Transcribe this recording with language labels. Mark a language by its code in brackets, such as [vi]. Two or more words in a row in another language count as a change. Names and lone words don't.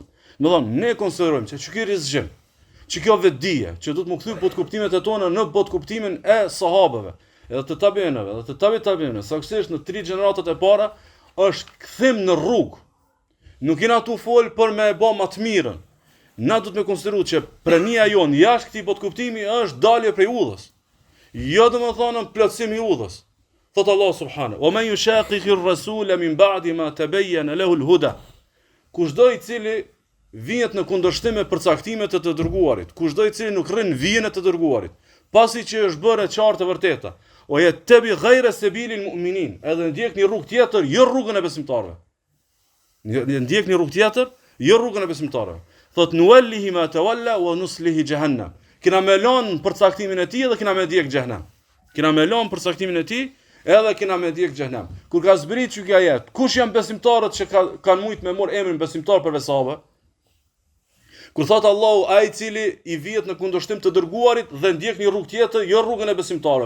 [sq] Do thonë, ne konsiderojmë që ky rizgjim, që kjo vetdije, që duhet më kthy botkuptimet e tona në botkuptimin e sahabëve, edhe të tabiinëve, edhe të tabiinëve, saktësisht në 3 gjeneratat e para, është kthim në rrugë. Nuk jena tu fol për me bë më të mirën. Na duhet me konsideru që prania jonë jashtë këtij botkuptimi është dalje prej udhës. Jo domethënë plotësim i udhës. [ar] Thot الله سبحانه: "ومن يشاقق الرسول من بعد ما تبين له الهدى." [sq] Kushdo i cili vihet në kundërshtim me përcaktimet e të dërguarit, kushdo i cili nuk rrin vijën e të dërguarit, pasi që është bërë e qartë e vërteta, [ar] ويتبع غير سبيل المؤمنين, [sq] edhe ndjek një rrugë tjetër, jo rrugën e besimtarëve. Ndjek një rrugë tjetër, jo rrugën e besimtarëve. [ar] Thot نوله ما تولى ونصله جهنم. [sq] Kena me lënë përcaktimin e tij dhe kena me ndjek xhehenam. Kena me lënë përcaktimin e tij edhe kena me ndjek xhehenam. Kur ka zbrit që kjo ajet, kush janë besimtarët që kanë mujt me marr emrin besimtar për sahabë? Kur thot Allahu, ai i cili i vihet në kundërshtim të dërguarit dhe ndjek një rrugë tjetër, jo rrugën e besimtarëve.